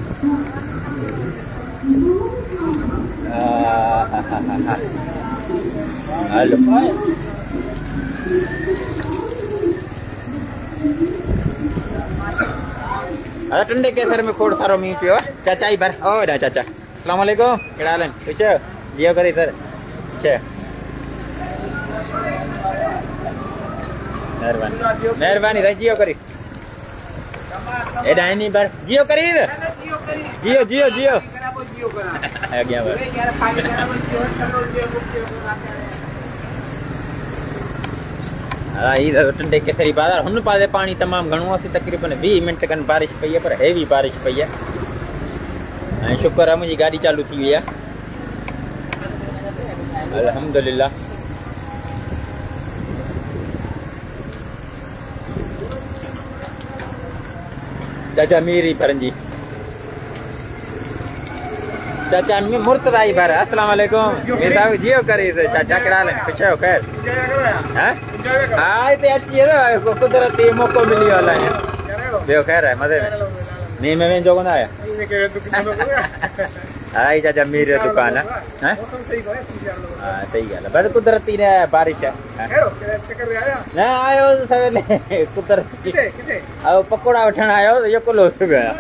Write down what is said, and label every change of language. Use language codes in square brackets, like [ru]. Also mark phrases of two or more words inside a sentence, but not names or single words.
[sd] हलो अरे टंडे केसर में खोड़ सारो मींहुं पियो आहे चाचा ई भर ओ हेॾा चाचा [ar] السلام عليكم [sd] कहिड़ा हाल आहिनि कुझु जियो करे सर महिरबानी महिरबानी साईं जियो करी हेॾा हिन भर जियो करी जियो जियो जियो अॻियां भर हा हीअ टंडे केसरी बाज़ार हुन पासे पाणी तमामु घणो आहे तक़रीबन 20 मिंट खनि बारिश पई आहे पर हेवी बारिश पई आहे ऐं शुक्र आहे मुंहिंजी गाॾी चालू थी वई आहे अल्हम्दुलिल्लाह चाचा मीरी भरंजी चाचा मुर्तदा ई भर [ar] السلام عليكم [sd] मीर साहब जियो करे चाचा कहिड़ा हाल आहिनि ख़ुशि आहियो ख़ैर हा हिते अची वियो कुदरती मौक़ो मिली वियो अलाए ॿियो ख़ैर आहे मज़े में मींहं में वेंझो कोन आया हा ही चाचा मीर जो दुकान है हा सही ॻाल्हि आहे बस कुदरती न बारिश आहे न आयो सवेल कुदरती पकोड़ा वठण आयो इहो कुलो सुबह